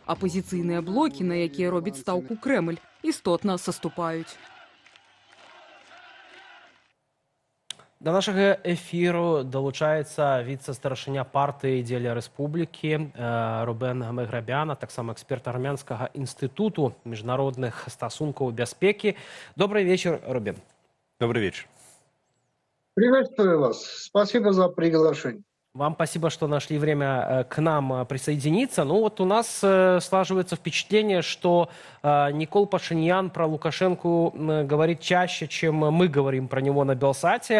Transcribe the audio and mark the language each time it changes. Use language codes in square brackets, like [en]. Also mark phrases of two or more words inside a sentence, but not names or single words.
[be] Апозіцыйныя блокі, на якія робіць стаўку Крэмль, істотна саступаюць. Да нашага эфіру далучаецца віцэ-старшыня партыі «Дзеля рэспублікі» Рубен Меграбян, а таксама эксперт Армянскага інстытуту міжнародных стасункаў бяспекі. [ru] Добрый вечер, Рубен. Добрый вечер. Приветствую вас. Спасибо за приглашение. Вам спасибо, что нашли время к нам присоединиться. Ну вот у нас слаживается впечатление, что Никол Пашинян про Лукашенко говорит чаще, чем мы говорим про него на Белсате.